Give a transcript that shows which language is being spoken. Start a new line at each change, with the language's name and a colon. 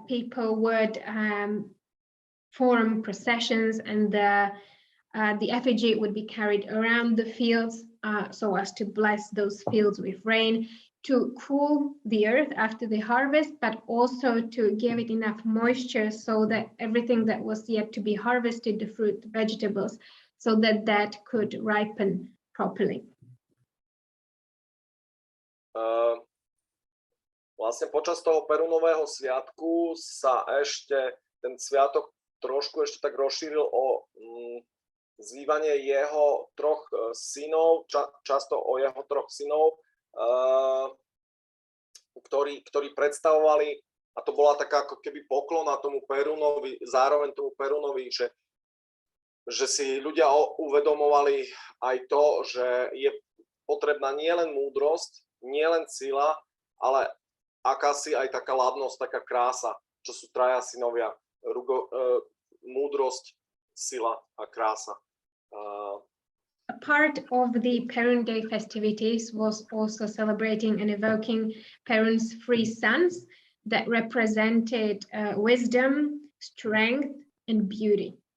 English: People would form processions, and the effigy would be carried around the fields so as to bless those fields with rain, to cool the earth after the harvest, but also to give it enough moisture so that everything that was yet to be harvested, the fruit, the vegetables, so that that could ripen properly.
Slovak: Vlastne počas toho Perunového sviatku sa ešte ten sviatok trošku ešte tak rozšíril o zývanie jeho troch synov, často o jeho troch synov, ktorí predstavovali, a to bola taká ako keby poklona tomu Perunovi, zároveň tomu Perunovi, že si ľudia uvedomovali aj to, že je potrebná nielen múdrosť, nielen sila, ale akási aj taká ladnosť, taká krása, čo sú traja synovia, múdrosť, sila a krása.
English: A part of the Perun Day festivities was also celebrating and evoking Perun's three sons that represented wisdom, strength, and beauty.